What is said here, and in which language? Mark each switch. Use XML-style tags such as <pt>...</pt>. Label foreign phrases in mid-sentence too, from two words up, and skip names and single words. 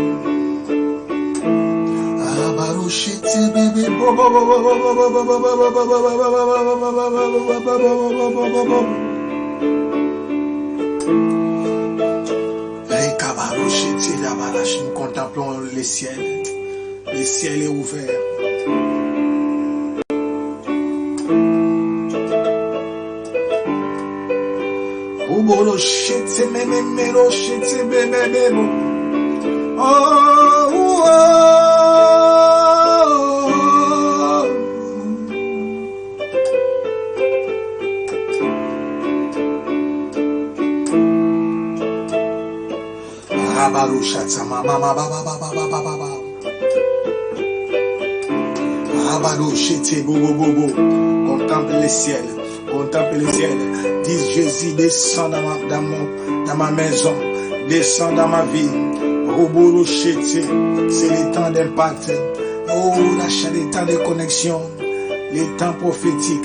<fr>Abarochete bébé. Rekabarochete la balache. Nous contemplons les ciels. Le ciel est ouvert. Borochete meme rochete bebe. Oh. Rabarouchata mama baba. Rabarouchete bobo. Contemple le ciel. Dis Jésus, descends dans ma maison, descends dans ma vie. C'est le temps d'impact. Oh, lâche les temps de connexion, les temps prophétiques.</fr>